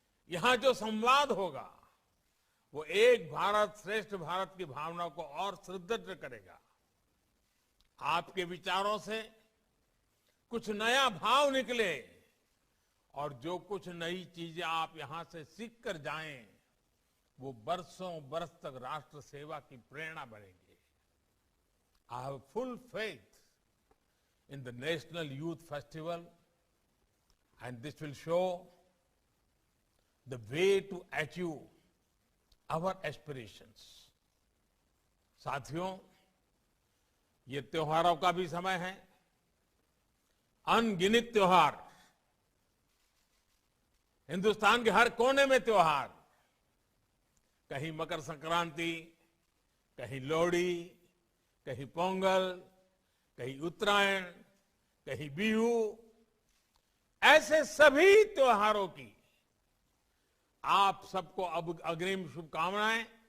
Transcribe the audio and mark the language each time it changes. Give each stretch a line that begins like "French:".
Hindi: यहां जो संवाद होगा वो एक भारत श्रेष्ठ भारत की भावना को और सुदृढ़ करेगा। आपके विचारों से कुछ नया भाव निकले और जो कुछ नई चीजें आप यहां से सीख कर जाएं, वो बरसों बरस तक राष्ट्र सेवा की प्रेरणा बनेंगे।
English: I have full faith in the National Youth Festival, and this will show the way to achieve our aspirations.
Hindi: साथियों, ये त्योहारों का भी समय है। अनगिनत त्योहार, हिंदुस्तान के हर कोने में त्योहार, कहीं मकर संक्रांति, कहीं लोहड़ी, कहीं पोंगल, कहीं उत्तरायण, कहीं बिहू, ऐसे सभी त्योहारों की आप सबको अब अग्रिम शुभकामनाएं।